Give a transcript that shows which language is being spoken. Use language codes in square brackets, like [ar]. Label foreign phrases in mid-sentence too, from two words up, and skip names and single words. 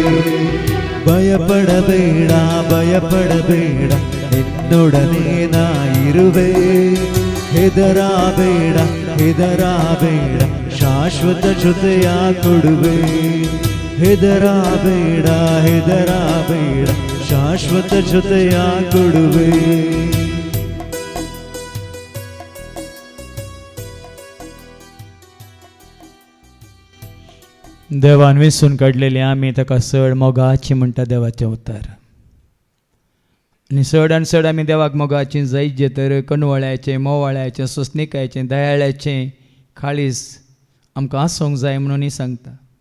[kn] ಭಯಪಡಬೇಡ ಭಯಪಡಬೇಡ ನಿನ್ನೊಡನೆ ನಾ ಇರುವೆ. ಹೆದರಬೇಡ ಹೆದರಬೇಡ ಶಾಶ್ವತ ಜೊತೆಯ ಕೊಡುವೆ. ಹೆದರಬೇಡ ಹೆದರಬೇಡ ಶಾಶ್ವತ ಜೊತೆಯ ಕೊಡುವೆ. [kok] देवान विंसून काडलेली आमी ताका चड मोगाची म्हणटा देवाचें उतर. आनी चड आमी देवाक मोगाची जैत तर कणवळ्याचें मोवाळ्याचें सोंसणिकायचें दयाळ्याचें काळीज आमकां आसूंक जाय म्हणून सांगता.